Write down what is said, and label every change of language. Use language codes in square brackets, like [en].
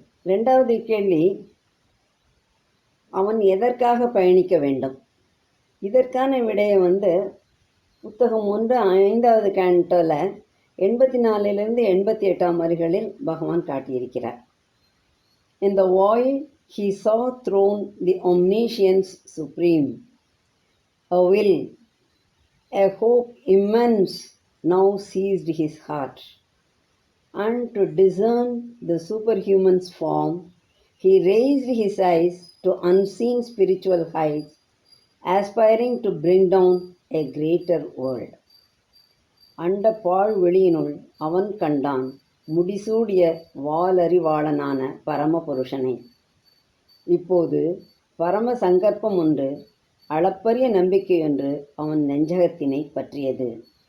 [ta] ரெண்டாவது கேள்வி, அவன் எதற்காக பயணிக்க வேண்டும்? இதற்கான விடையை புத்தகம் 1 5வது கேண்டோவில் 84லிருந்து 88 வரிகளில் பகவான் காட்டியிருக்கிறார். [en] In the void he saw thrown the omniscience supreme, a will, a hope immense now seized his heart, and to discern the superhuman's form, he raised his eyes to unseen spiritual heights, aspiring to bring down a greater world. [ta] அண்ட பாழ் வெளியினுள் அவன் கண்டான் முடிசூடிய வாலறிவாளனான பரமபுருஷனை. இப்போது பரம சங்கற்பம் ஒன்று, அளப்பரிய நம்பிக்கையொன்று அவன் நெஞ்சகத்தினை பற்றியது.